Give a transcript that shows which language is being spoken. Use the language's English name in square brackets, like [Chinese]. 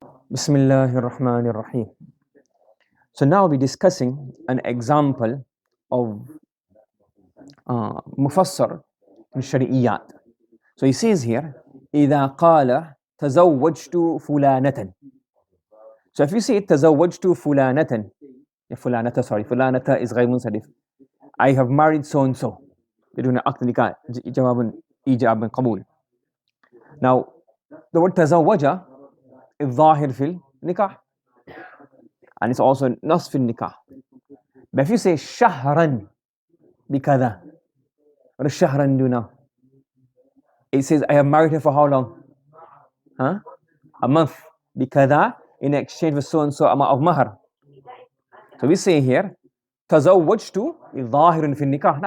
[English] Bismillahir Rahmanir Rahim. So now we'll be discussing an example of mufassar in shari'iyat. So he says here, [Arabic] إِذَا قَالَ تَزَوَّجْتُ فُلَانَةً. [English] So if you say تَزَوَّجْتُ فُلَانَةً, [Arabic] فلانة sorry فلانة is غير منصرف. [English] I have married so and so [Arabic] بدون عقد نكاح جواب إيجاب قبول. [English] Now the word [Arabic] تزوج الظاهر في النكاح [English] and it's also [Arabic] نص في النكاح. [English] But if you say شهرا بكذا, what does شهرا do now? It says I have married her for how long? Huh? A month. بكذا in exchange for so and so amount of mahar. So we say here [Arabic] تزوجت ظاهر في النكاح.